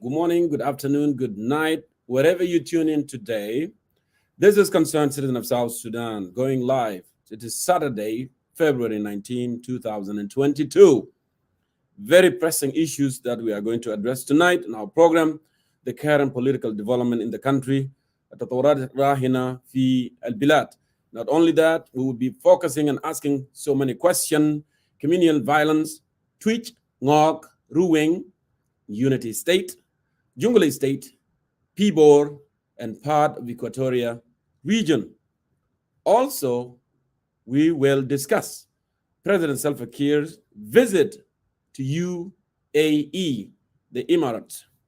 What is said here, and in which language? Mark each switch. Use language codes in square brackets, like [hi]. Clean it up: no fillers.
[en] Good morning, good afternoon, good night, wherever you tune in today. This is Concerned Citizen of South Sudan going live. It is Saturday, February 19, 2022. Very pressing issues that we are going to address tonight in our program. The current political development in the country. [ar] التطورات الراهنة في البلاد. [en] Not only that, we will be focusing and asking so many questions. Communal violence, Twitch, Ngok, Ruwing, Unity State, Jungle State, Pibor, and part of Equatoria region. Also, we will discuss President Salva Kiir's visit to UAE, the Emirates.